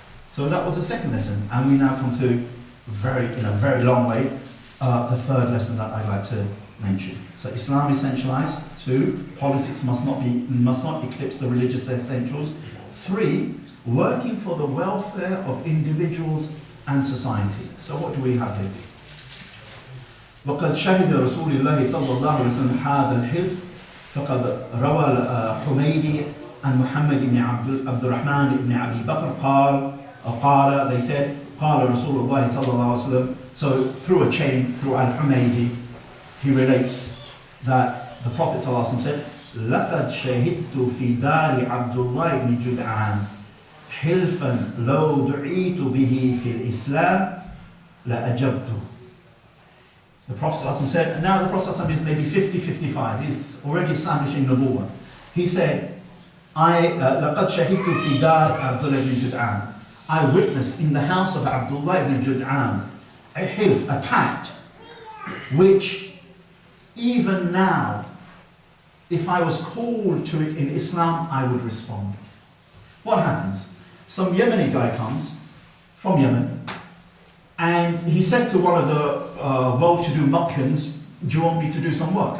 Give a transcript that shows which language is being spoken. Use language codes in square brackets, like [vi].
[en] So that was the second lesson, and we now come to in a very long way, the third lesson that I'd like to mention. So Islam is essentialized. 2, politics must not eclipse the religious essentials. 3, working for the welfare of individuals and society. So what do we have here? [ar] وقد شهد رسول الله صلى الله عليه وسلم هذا الحلف فقد روى حميدي عن محمد بن عبد الرحمن بن أبي بكر قال, [en] they said, [ar] قال رسول الله صلى الله عليه وسلم. [en] So through a chain, through Al-Humaydi, he relates that the Prophet صلى الله عليه وسلم said, [ar] لقد شهدت في دار عبد الله بن جدعان حلفا لو دعيت به في الإسلام لأجبته. [en] The Prophet ﷺ said, and now the Prophet ﷺ is maybe 50-55, he's already establishing Nubuwwah. He said, [ar] لَقَدْ شَهِدْتُ فِي دَارِ عَبْدُ اللَّهِ بْنِ جُدْعَانَ. [en] I witnessed in the house of Abdullah ibn Jud'an a hilf, a pact, which even now, if I was called to it in Islam, I would respond. What happens? Some Yemeni guy comes from Yemen, and he says to one of the well-to-do Makkans, do you want me to do some work?